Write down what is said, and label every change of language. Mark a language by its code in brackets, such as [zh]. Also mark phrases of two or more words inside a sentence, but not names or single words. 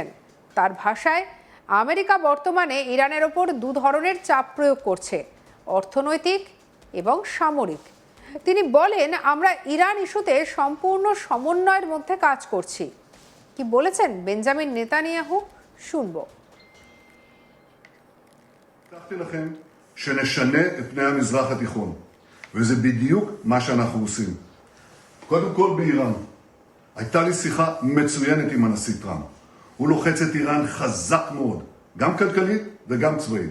[bn] তার ভাষায়, আমেরিকা বর্তমানে ইরানের ওপর দু ধরনের চাপ প্রয়োগ করছে, অর্থনৈতিক এবং সামরিক। তিনি বলেন, আমরা ইরান ইস্যুতে সম্পূর্ণ সমন্বয়ের মধ্যে কাজ করছি। কি বলেছেন বেঞ্জামিন নেতানিয়াহু, শুনব। [he] הבטחתי לכם שנשנה את פני המזרח התיכון, וזה בדיוק מה שאנחנו עושים. קודם כל באיראן. הייתה לי שיחה מצוינת עם הנשיא טראמפ. הוא לוחץ את איראן חזק מאוד, גם כלכלית וגם צבאית.